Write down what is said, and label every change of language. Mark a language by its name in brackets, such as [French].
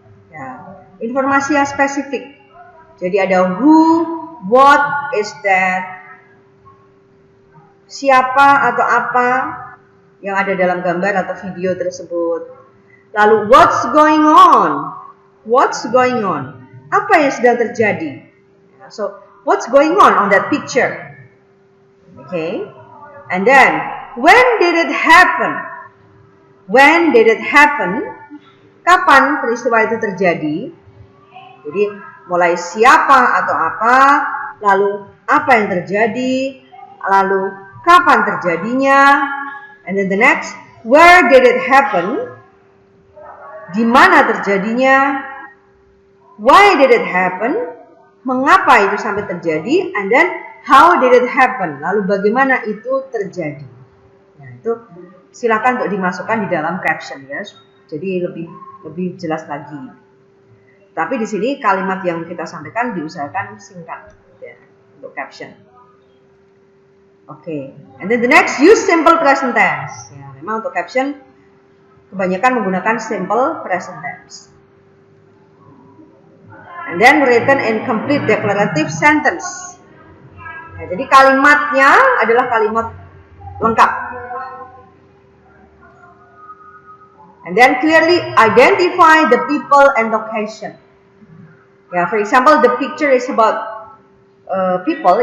[Indonesian] Ya, informasi yang spesifik. Jadi ada [English] who, what is that, [Indonesian] siapa atau apa yang ada dalam gambar atau video tersebut. [English] Lalu what's going on? What's going on? [Indonesian] Apa yang sedang terjadi? [English] So, what's going on that picture? Okay. And then, when did it happen? When did it happen? [Indonesian] Kapan peristiwa itu terjadi? Jadi, mulai siapa atau apa, lalu apa yang terjadi, lalu kapan terjadinya, [English] and then the next, where did it happen? [Indonesian] Di mana terjadinya? [English] Why did it happen? [Indonesian] Mengapa itu sampai terjadi? [English] And then, how did it happen? [Indonesian] Lalu bagaimana itu terjadi? Nah, itu silakan untuk dimasukkan di dalam caption ya. Jadi lebih jelas lagi. Tapi di sini kalimat yang kita sampaikan diusahakan singkat ya, untuk caption. Okay. [English] And then the next, use simple present tense. [Indonesian] Ya, memang untuk caption kebanyakan menggunakan simple present tense. [English] And then written in complete declarative sentence. [Indonesian] Ya, jadi kalimatnya adalah kalimat lengkap. [English] And then clearly identify the people and location. Yeah, for example, the picture is about people.